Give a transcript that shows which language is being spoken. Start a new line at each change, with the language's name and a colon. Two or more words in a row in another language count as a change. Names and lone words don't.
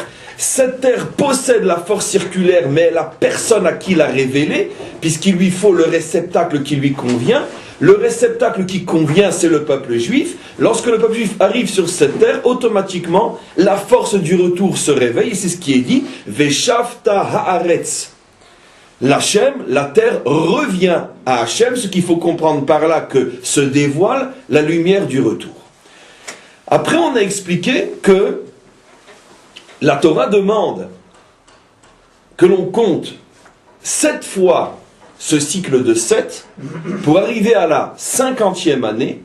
French: Cette terre possède la force circulaire, mais la personne à qui la révéler, puisqu'il lui faut le réceptacle qui lui convient. Le réceptacle qui convient, c'est le peuple juif. Lorsque le peuple juif arrive sur cette terre, automatiquement, la force du retour se réveille. C'est ce qui est dit.
Hebrew: ושבתה הארץ.
French: L'Hachem, la terre revient à Hachem, ce qu'il faut comprendre par là que se dévoile la lumière du retour. Après, on a expliqué que la Torah demande que l'on compte 7 fois ce cycle de 7 pour arriver à la 50e année.